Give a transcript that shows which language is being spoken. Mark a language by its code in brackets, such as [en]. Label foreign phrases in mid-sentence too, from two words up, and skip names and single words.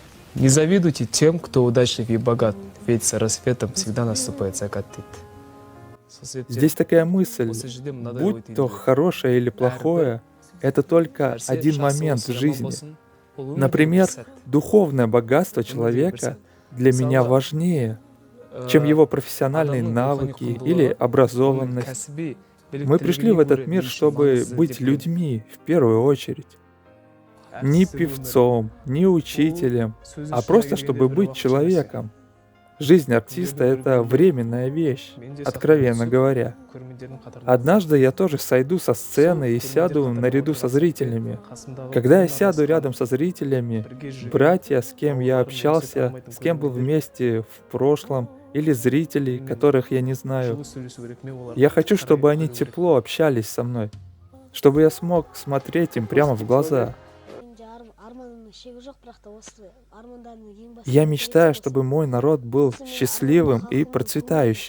[ru] Не завидуйте тем, кто удачлив и богат, ведь с рассветом всегда наступает закат дейді. Здесь такая мысль, [kk] Осы жерде мынадай ой [ru] будь то [kk] түйіндіреді. [ru] хорошее или плохое, это только [kk] Нәрсе [ru] один [kk] жақсы [ru] момент [kk] болсын, [ru] в [kk] жаман [ru] жизни. [kk] болсын, ол өмірдегі бір [ru] Например, [kk] сәт. [ru] духовное богатство [kk] Өмірдегі бір [ru] человека [kk] сәт. [ru] для меня [kk] Мысалға, [ru] важнее, чем его профессиональные [kk] адамның рухани [ru] навыки или [kk] құндылығы, оның [ru] образованность. [kk] кәсіби [ru] Мы пришли в [kk] біліктілігіне [ru] этот [kk] гөрі [ru] мир, [kk] меніңше [ru] чтобы [kk] маңызды [ru] быть [kk] деп білемін. [ru] людьми в первую очередь. Не [kk] Әртістік өмір, [ru] певцом, не учителем, [kk] сөз [ru] а [kk] ұшына [ru] просто [kk] келгенде [ru] чтобы [kk] бір [ru] быть [kk] уақытша нәрсе. [ru] человеком. Жизнь артиста — это временная вещь, [kk] Мен де [ru] откровенно [kk] сахнаға түсіп, [ru] говоря. [kk] көрермендердің қатарына [ru] Однажды я тоже сойду со сцены и [kk] Сол [ru] сяду [kk] көрермендер [ru] наряду [kk] қатарына [ru] со [kk] отырған [ru] зрителями. [kk] сәтте, қасымдағы [ru] Когда я [kk] ең [ru] сяду [kk] араласқан, [ru] рядом со зрителями, [kk] бірге жүрген, [ru] братья, с кем я [kk] ауылдарын [ru] общался, [kk] танымайтын [ru] с кем был [kk] көрермендер, [ru] вместе в прошлом, или зрителей, [kk] мен [ru] которых я не знаю, [kk] жылы сөйлесу керек, мен оларға [ru] я хочу, [kk] қарай [ru] чтобы они [kk] күлу керек. [ru] тепло общались со мной, чтобы я смог смотреть им прямо в глаза. Я мечтаю, чтобы мой народ был счастливым и процветающим.